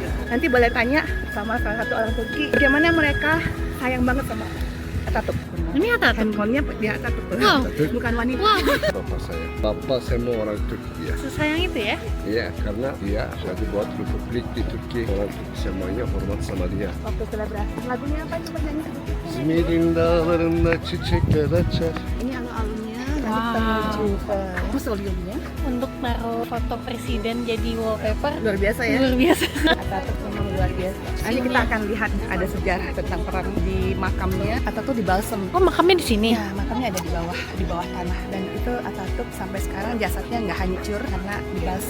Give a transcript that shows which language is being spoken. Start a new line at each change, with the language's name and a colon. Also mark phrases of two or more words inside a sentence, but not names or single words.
Indonesian: Nanti boleh tanya sama salah satu orang Turki bagaimana mereka sayang banget sama Atatürk. Ini Atatürk. Handphonenya di Atatürk, Wow. bukan wanita. Wow, Bapak saya mau orang Turki ya. sesayang itu ya? Iya, karena dia sudah buat republik di Turki. Orang Turki semuanya hormat sama dia. Waktu selebrasi lagunya apa coba nyanyi sedikit.
Turkish: İzmir'in dağlarında çiçekler açar.
Indonesian: Ini alun-alunnya Nanti kita menuju ke museumnya. Untuk naruh foto presiden jadi wallpaper Luar biasa ya. luar biasa. Ataturk memang luar biasa. Nanti kita akan lihat ada sejarah tentang perang di makamnya. Ataturk di balsem. Oh, makamnya di sini. Ya, makamnya ada di bawah tanah. Dan itu Ataturk sampai sekarang jasadnya nggak hancur karena di balsem.